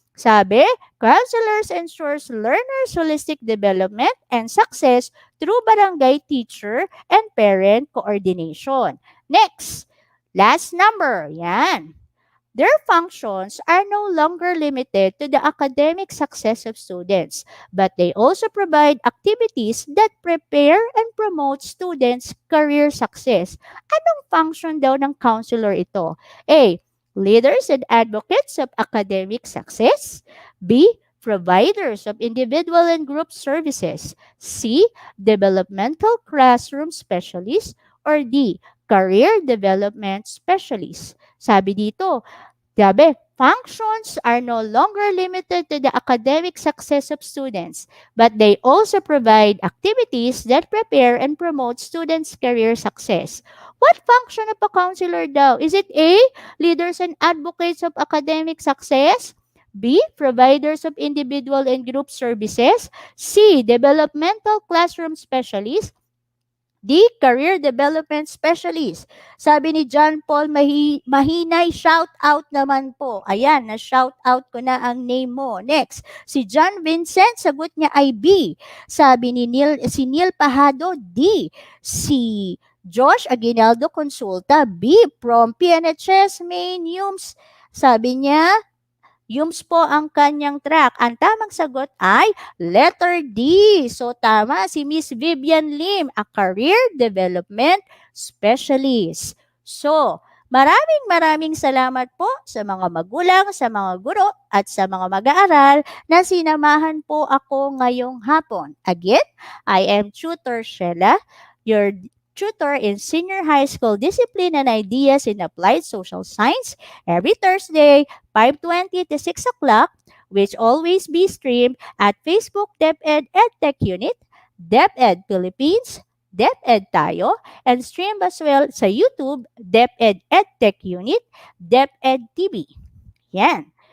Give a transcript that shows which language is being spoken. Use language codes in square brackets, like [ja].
[en] Sabi, counselors ensures learners' holistic development and success through barangay teacher and parent coordination. Next, last number. Yan. Their functions are no longer limited to the academic success of students, but they also provide activities that prepare and promote students' career success. [tl] Anong function daw ng counselor ito? [en] A. Leaders and advocates of academic success. B. Providers of individual and group services. C. Developmental classroom specialists. Or D. Career development specialists. [tl] Sabi dito, [en] functions are no longer limited to the academic success of students, but they also provide activities that prepare and promote students' career success. What function of a counselor daw? Is it A, leaders and advocates of academic success? B, providers of individual and group services? C, developmental classroom specialists? D, career development specialist. [tl] Sabi ni John Paul Mahinay, shout out naman po. Ayan, na-shout out ko na ang name mo. Next, si John Vincent, sagot niya ay B. Sabi ni si Neil Pahado, D. Si Josh Aguinaldo Consulta, B. From PNHS Main Yums, sabi niya, Yums po ang kanyang track. Ang tamang sagot ay letter D. So tama si Miss Vivian Lim, [en] a career development specialist. [tl] So, maraming salamat po sa mga magulang, sa mga guro, at sa mga mag-aaral na sinamahan po ako ngayong hapon. [en] Again, I am Tutor Sheila, your tutor in Senior High School Discipline and Ideas in Applied Social Science every Thursday, 5:20 to 6 o'clock, which always be streamed at Facebook DepEd Edtech Unit, DepEd Philippines, DepEd Tayo, and stream as well sa YouTube, DepEd Edtech Unit, DepEd TV. Yan.